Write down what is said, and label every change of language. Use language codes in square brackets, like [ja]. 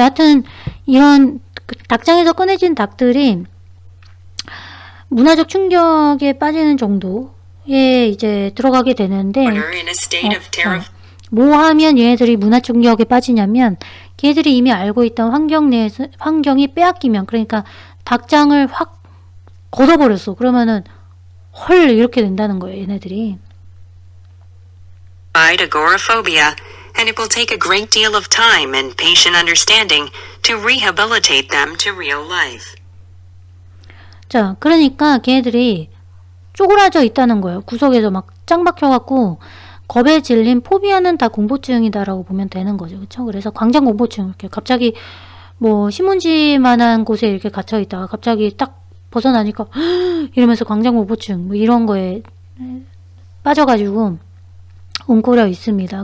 [ko] 여하튼 이런 닭장에서 꺼내진 닭들이 문화적 충격에 빠지는 정도에 이제 들어가게 되는데, [en] in a state of terror. [ko] 뭐 하면 얘네들이 문화 충격에 빠지냐면, 걔들이 이미 알고 있던 환경이 빼앗기면, 그러니까 닭장을 확 걷어버렸어. 그러면은 헐 이렇게 된다는 거예요, 얘네들이. [en] Agoraphobia, and it will take a great deal of time and patient understanding to rehabilitate them to real life. [ko] 자, 그러니까 걔네들이 쪼그라져 있다는 거예요. 구석에서 막 짱 박혀갖고 겁에 질린 포비아는 다 공포증이다라고 보면 되는 거죠. 그렇죠? 그래서 광장 공포증, 이렇게 갑자기 뭐 신문지만한 곳에 이렇게 갇혀 있다가 갑자기 딱 벗어나니까 이러면서 광장 공포증 뭐 이런 거에 빠져가지고 웅크려 있습니다.